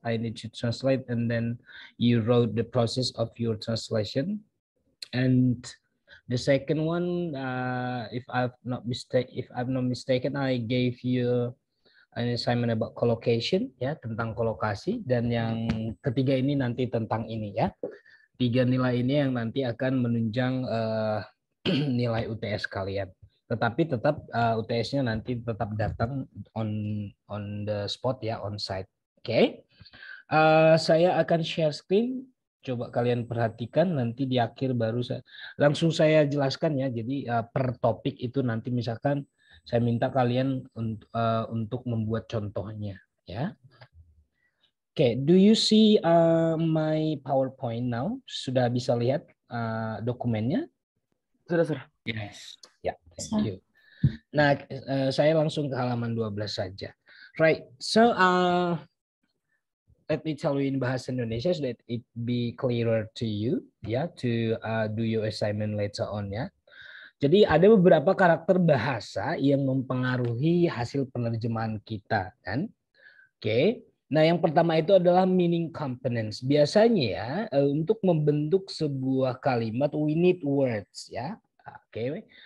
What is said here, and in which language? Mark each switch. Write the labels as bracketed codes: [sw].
[en] I need to translate, and then you wrote the process of your translation. And the second one, if I'm not mistaken, I gave you an assignment about collocation, ya, [id] tentang kolokasi. Dan yang ketiga ini nanti tentang ini ya. Tiga nilai ini yang nanti akan menunjang nilai UTS kalian. Tetapi tetap UTS-nya nanti tetap datang [en] on the spot [id] ya, [en] on site. [id] Oke. Saya akan share screen. Coba kalian perhatikan, nanti di akhir baru langsung saya jelaskan ya. Jadi per topik itu nanti misalkan saya minta kalian untuk membuat contohnya ya. [en] Oke, do you see my PowerPoint now? [id] Sudah bisa lihat dokumennya? Sudah, sir. Yes. Ya, [en] thank you. [id] Nah, saya langsung ke halaman 12 saja. Right. [en] So, let me tell you in bahasa Indonesia so that it be clearer to you, ya, to do your assignment later on, ya. [id] Jadi ada beberapa karakter bahasa yang mempengaruhi hasil penerjemahan kita, kan? Oke. Nah, yang pertama itu adalah meaning components. Biasanya ya, untuk membentuk sebuah kalimat [en] we need words, [id] ya. Oke.